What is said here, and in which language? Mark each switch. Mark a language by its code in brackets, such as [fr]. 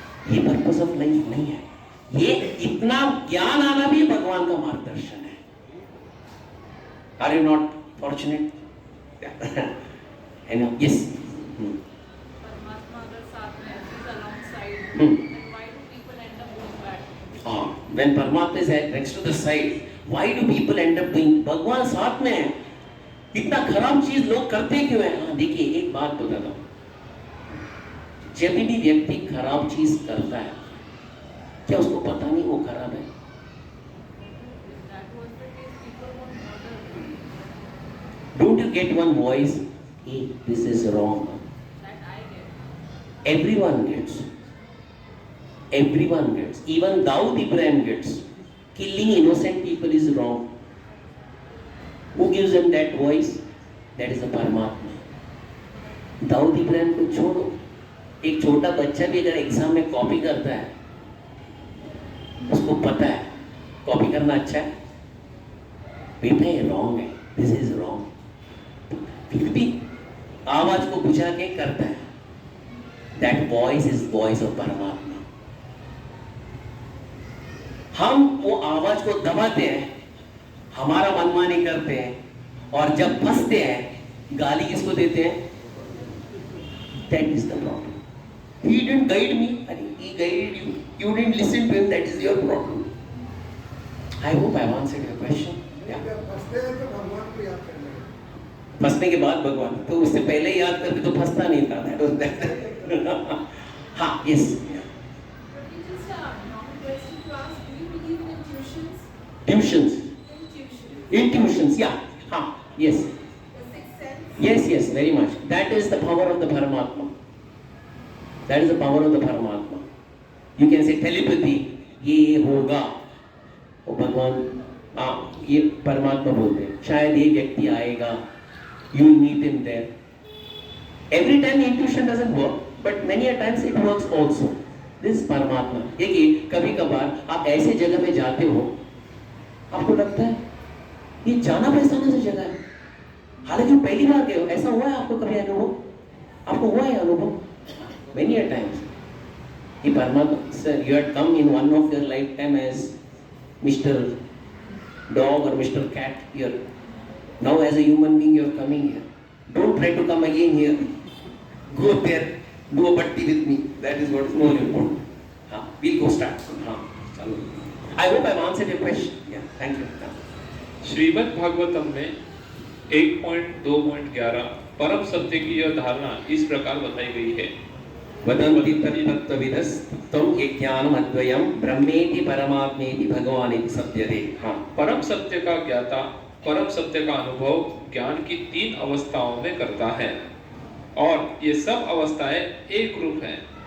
[hi] ये purpose of life नहीं है। ये इतना ज्ञान आना भी भगवान का मार्गदर्शन है। [en] Are you not fortunate? Yes. [hi] परमात्मा अगर साथ में है, [en] he's alongside, Hmm. then why do people end up doing bad? When Paramatma is next to the side, why do people end up doing? [hi] भगवान साथ में है, इतना खराब चीज लोग करते क्यों है? हाँ देखिए, एक बात बताता हूँ, जब भी व्यक्ति खराब चीज करता है, क्या उसको पता नहीं वो खराब है? [en] That was the case, people won't bother. Don't you get one voice? Hey, this is wrong. That I get. Everyone gets. Everyone gets. Even Daud Ibrahim gets. Killing innocent people is wrong. Who gives them that voice? That is the Paramatma. [hi] Dawood Ibrahim को छोड़ो, एक छोटा बच्चा भी अगर exam में copy करता है, उसको पता है कॉपी करना अच्छा है, बेटा ये रॉन्ग है, [en] this is wrong, [hi] फिर भी आवाज को बुझा के करता है। [en] That voice is voice of Paramatma. [hi] हम वो आवाज को दबाते हैं, हमारा मनमानी करते हैं, और जब फंसते हैं गाली किसको देते हैं? [en] That is the problem. He didn't guide me, he guided you. You didn't listen to him, that is your problem. I hope I have answered your question. Yeah. [hi] फंसते हैं तो भगवान को याद करना है। फंसने के बाद भगवान, तो उससे पहले याद करके तो फंसता नहीं था। [en] That was that. हाँ, yes. But you just a normal question to ask, do you believe in intuitions? Tuitions, Intuitions. intuitions, yeah. हाँ, yes. The sixth sense? Yes, very much. That is the power of the Paramatma. That is the power of the Paramatma. You can say telepathy, [hi] ये होगा, वो भगवान, ये परमात्मा बोलते हैं, शायद ये व्यक्ति आएगा, [en] you will meet him there. Every time intuition doesn't work, but many a times it works also. This is Paramatma. [hi] देखिए, कभी कभार आप ऐसे जगह में जाते हो, आपको लगता है ये जाना पहचाना सी जगह है, हालांकि पहली बार गए हो। ऐसा हुआ है आपको कभी अनुभव? आपको हुआ है अनुभव? [en] Many a times. If Paramatma, sir, you had come in one of your lifetime as Mr. Dog or Mr. Cat here. Now as a human being you are coming here. Don't try to come again here. Go there, do a bhatti with me. That is what is more important. We'll go start. चलो. I hope I have answered your question. Yeah, thank you. [hi] Shrimad Bhagavatam में 1.2.11 परम सत्य की यह धारणा इस प्रकार बताई गई है। [sa] वदन्ति तत्त्वविदस्तं ज्ञानम् अद्वयं ब्रह्मेति परमात्मेति भगवानेति सत्यते। हाँ, [hi] परम सत्य का ज्ञाता परम सत्य का अनुभव ज्ञान की 3 अवस्थाओं में करता है, और ये सब अवस्थाएं एक रूप हैं।